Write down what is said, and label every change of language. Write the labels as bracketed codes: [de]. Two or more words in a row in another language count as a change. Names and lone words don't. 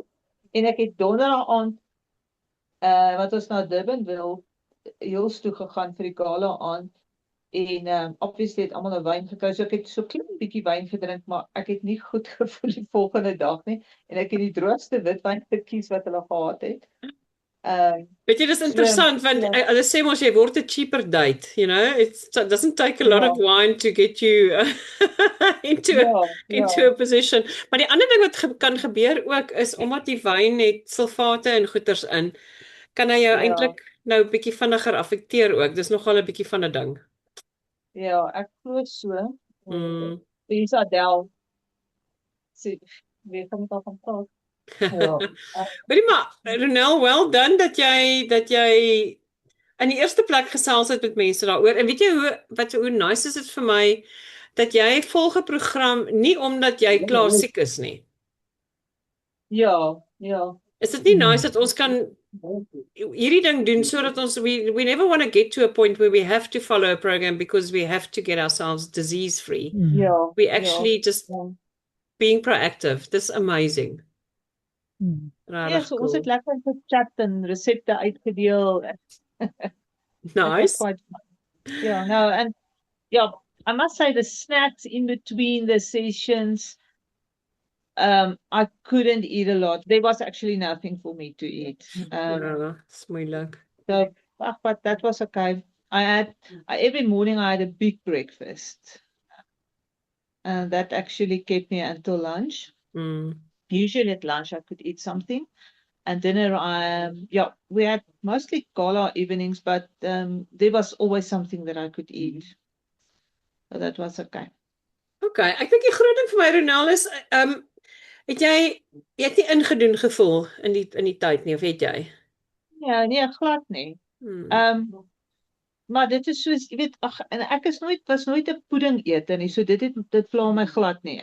[af] En ek het donderdag aand wat ons na Durbanville Hills toe gegaan vir die gala aand en obviously het almal 'n wyn gekry. So ek het so klein bietjie wyn gedrink, maar ek het nie goed gevoel die volgende dag nie en ek het die droogste witwyn gekies wat hulle gehad het. Weet jy, dis interessant want hulle sê mos jy word 'n cheaper date, [en] you know? It doesn't take a lot of wine to get you into a position. [af] Maar die ander ding wat kan gebeur ook is omdat die wyn het sulfate en goeters in, kan hy jou eintlik nou 'n bietjie vinniger affekteer ook. Dis nogal 'n bietjie van 'n ding. Ja, ek glo so. Dis Adele. Sê, weet van wat van praat. Hoorie maar, Ronel, [en] well done [af] dat jy in die eerste plek gesels het met mense daaroor. En weet jy hoe nice is dit vir my dat jy volg 'n program nie omdat jy klaar siek is nie. Ja. Is dit nie nice dat ons kan hierdie ding doen sodat ons [en] we never want to get to a point where we have to follow a program because we have to get ourselves disease free. [af] Ja. [en] We actually just being proactive. This is amazing. [af] Ja, so ons het lekker gechat en resepte uitgedeel. [en] Nice. Yeah, no, and yeah, I must say the snacks in between the sessions, I couldn't eat a lot. There was actually nothing for me to eat. It's moeilik. So, but that was okay. Every morning I had a big breakfast. And that actually kept me until lunch. Usually at lunch I could eat something. And dinner, we had mostly gala evenings, but there was always something that I could eat. So that was okay. [af] Okay, ek dink die groot ding vir my, Ronel, is het jy het nie ingedoen gevoel in die tyd nie, of het jy? Ja, nee, glad nie. Maar dit is soos, jy weet, en ek was nooit 'n puddingeter nie, so dit pla my glad nie.